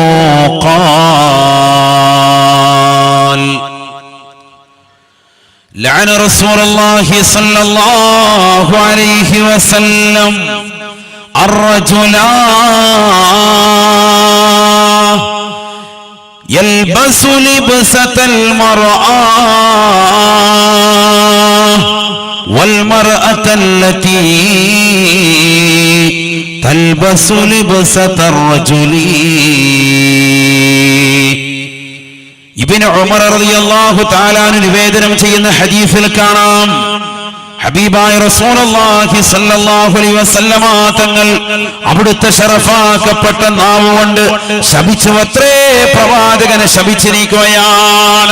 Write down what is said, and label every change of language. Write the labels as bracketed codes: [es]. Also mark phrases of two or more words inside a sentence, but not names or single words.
[ar] قال لعن رسول الله صلى الله عليه وسلم الرجل يلبس لبسة المرأة والمرأة التي تلبس لبسة الرجل. [ml] ഇബ്നു ഉമർ [ar] رضي الله تعالى [ml] നിവേദനം ചെയ്യുന്ന ഹദീസിൽ കാണാം, ഹബീബായ [ar] رسول الله صلى الله عليه وسلم [ml] തങ്ങൾ അവിടുത്തെ ശറഫാക്കപ്പെട്ട നാവ് കൊണ്ട് ശപിച്ചുവത്രേ, പ്രവാചകനെ ശപിച്ചിരിക്കുകയാണ്.